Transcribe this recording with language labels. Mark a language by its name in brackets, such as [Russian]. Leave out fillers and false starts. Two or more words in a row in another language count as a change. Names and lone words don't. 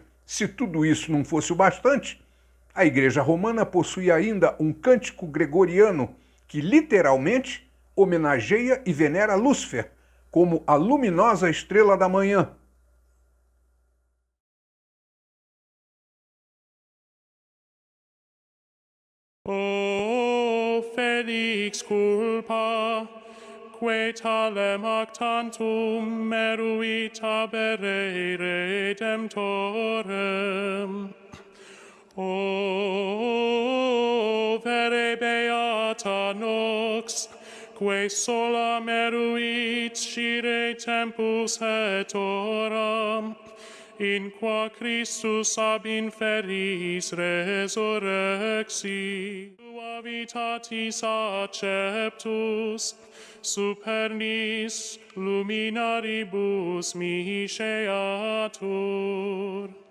[Portuguese] Se tudo isso não fosse o bastante, a Igreja Romana possui ainda um cântico gregoriano que literalmente homenageia e venera Lúcifer como a luminosa estrela da manhã. [Latin] O felix culpa, que talem ac tantum meruit habere redemptorem. O vere beata nox, que sola meruit scire tempus et horam, in qua Christus ab inferis resurrexi, tua vitatis acceptus, supernis luminaribus misceatur.